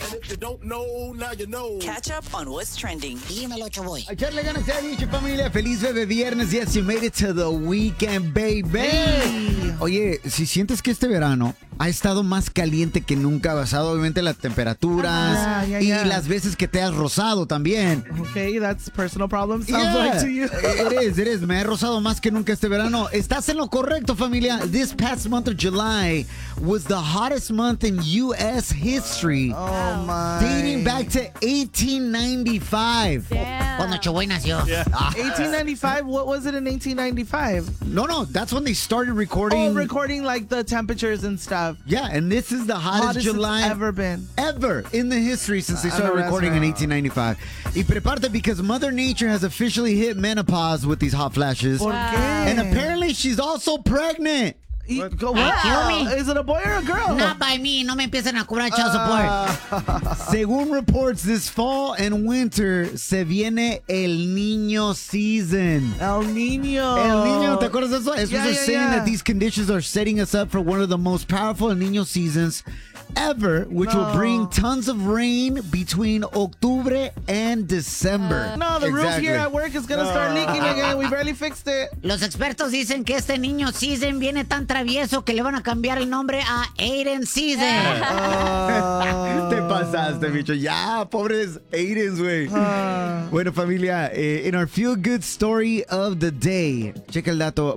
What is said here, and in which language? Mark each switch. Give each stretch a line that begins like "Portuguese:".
English: And if you don't know, now you know. Catch up on what's trending.
Spanish: Dímelo, Shaboy. Echarle ganas a mi familia. Feliz bebé viernes.
English: Yes, you made it to the weekend, baby. Hey.
Spanish: Oye, si sientes que este verano ha estado más caliente que nunca, basado obviamente en las temperaturas las veces que te has rozado también.
English: Okay, that's personal problem, sounds like to you.
Spanish: Eres, me he rozado más que nunca este verano. Estás en lo correcto, familia.
English: This past month of July was the hottest month in U.S. history. Oh, my. Dating back to 1895.
Spanish: Cuando Chuy nació.
English: 1895? What was it in 1895? No, that's when they started recording. Oh, recording like the temperatures and stuff. Yeah, and this is the hottest July ever been. Ever in the history since they started recording in 1895.
Spanish: Y prepárate
English: because Mother Nature has officially hit menopause with these hot flashes. And apparently she's also pregnant. Is it a boy or a girl? Not by me.
Spanish: No me empiecen a cobrar child support.
English: Según reports, this fall and winter
Spanish: se viene
English: el niño season.
Spanish: El niño. El niño. ¿Te acuerdas de eso?
English: Saying that these conditions are setting us up for one of the most powerful el niño seasons ever, which will bring tons of rain between octubre and December. Roof here at work is going to start leaking again. We barely fixed it.
Spanish: Los expertos dicen que este niño season viene tan travieso que le van a cambiar el nombre a Aiden season. Te pasaste, bicho. Ya, pobres Aidens, güey. Bueno, familia,
English: in our feel good story of the day,
Spanish: checa el dato.